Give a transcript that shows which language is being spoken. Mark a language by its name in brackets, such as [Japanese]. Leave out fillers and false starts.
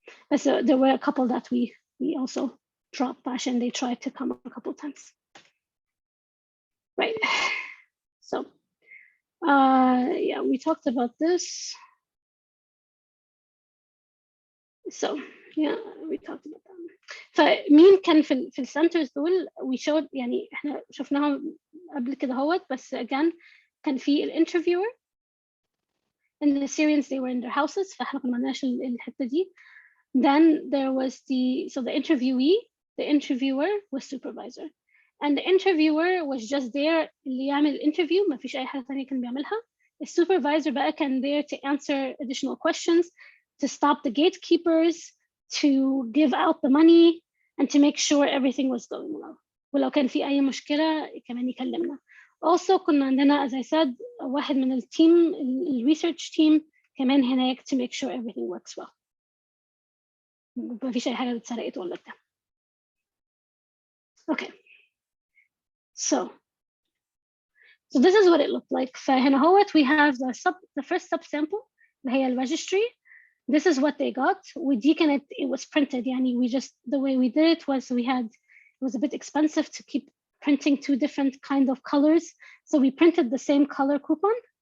[English] But so there were a couple that we also dropped and they tried to come a couple times. Right. So yeah, we talked about this. So yeah, we talked about that. [Arabic] فمين كان في السنترز دول [English] we showed [Arabic] يعني احنا شفناهم قبل كده هوت بس [English] again [Arabic] كان في الانترفيور [English] and the Syrians they were in their houses [Arabic] فاحنا كنا معناش الحتة دي. [English] Then there was the interviewee, the interviewer was supervisor, and the interviewer was just there [Arabic] اللي يعمل [English] interview [Arabic] ما فيش أي حاجة ثانية كان بيعملها. [English] The supervisor [Arabic] بقى كان [English] there to answer additional questions, to stop the gatekeepers, to give out the money, and to make sure everything was going well. [Arabic] ولو كان في أي مشكلة كمان يكلمنا. [English] Also [Arabic] كنا عندنا, [English] as I said, [Arabic] واحد من التيم, [English] research team [Arabic] كمان هناك [English] to make sure everything works well. [Arabic] ما فيش أي حاجة اتسرقت ولا بتاع. [English] Okay. So this is what it looked like. [Arabic] فهنا هوت [English] we have the first subsample [Arabic] اللي هي [English] registry. This is what they got. [Arabic] ودي كانت [English] it was printed [Arabic] يعني [English] we just the way we did it was it was a bit expensive to keep printing 2 different kind of colors, so we printed the same color coupon.